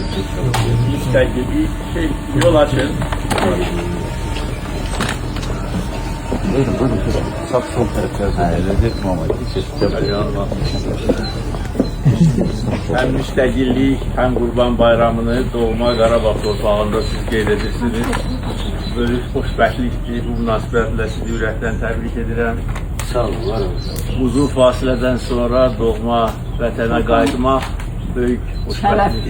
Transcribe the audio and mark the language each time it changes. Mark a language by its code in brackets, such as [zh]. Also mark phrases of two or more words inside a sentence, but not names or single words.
[tr] Bir yol açın. Buyurun. Saf sol tarafta. Lezzet Muhammed. [az] Hem müstakillik, hem Qurban Bayramını doğma Qarabağ torpağında siz qeyd edirsiniz. Böyük xoşbəxtlikdir, bu münasibətlə sizi ürəkdən təbrik edirəm. Sağ olun, var olun. Uzun fasilədən sonra doğma vətənə qayıtmaq böyük xoşbəxtlikdir.